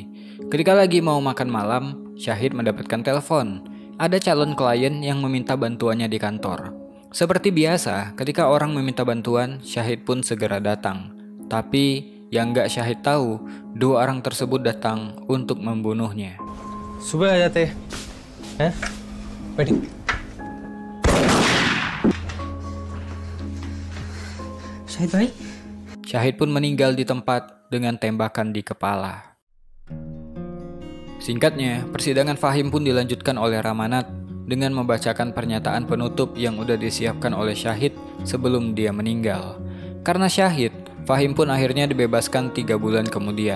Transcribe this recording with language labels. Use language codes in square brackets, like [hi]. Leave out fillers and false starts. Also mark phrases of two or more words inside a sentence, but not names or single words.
[id] Ketika lagi mau makan malam, Syahid mendapatkan telepon. Ada calon klien yang meminta bantuannya di kantor. Seperti biasa, ketika orang meminta bantuan, Syahid pun segera datang. Tapi yang gak Syahid tahu, 2 orang tersebut datang untuk membunuhnya. [hi] सुबह आ जाते हैं बैठी शाहिद भाई [id] Syahid pun meninggal di tempat dengan tembakan di kepala. Singkatnya, persidangan Fahim pun dilanjutkan oleh Ramanat dengan membacakan pernyataan penutup yang udah disiapkan oleh Syahid sebelum dia meninggal. Karena Syahid, Fahim pun akhirnya dibebaskan 3 bulan kemudian.